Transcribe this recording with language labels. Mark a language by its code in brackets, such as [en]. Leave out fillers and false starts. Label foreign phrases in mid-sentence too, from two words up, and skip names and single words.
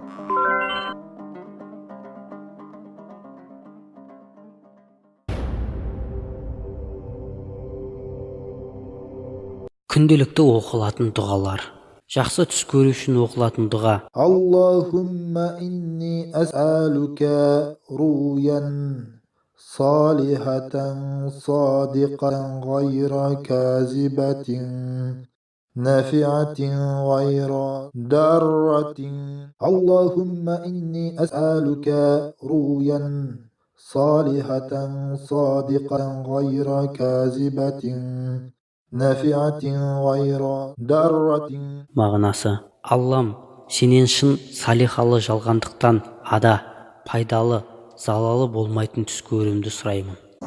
[kk] Күнделікті оқылатын дұғалар. Жақсы түс көру үшін оқылатын дұға. [ar] اللهم إني أسألك رؤيا صالحة صادقة غير كاذبة نافعة غير ضارة. اللهم إني أسألك رؤيا صالحة صادقة غير كاذبة نافعة غير ضارة. [kk] Мағынасы: Аллам, сенен шын салихалы жалғандықтан ада, пайдалы, залалы болмайтын түс көруімді сұраймын.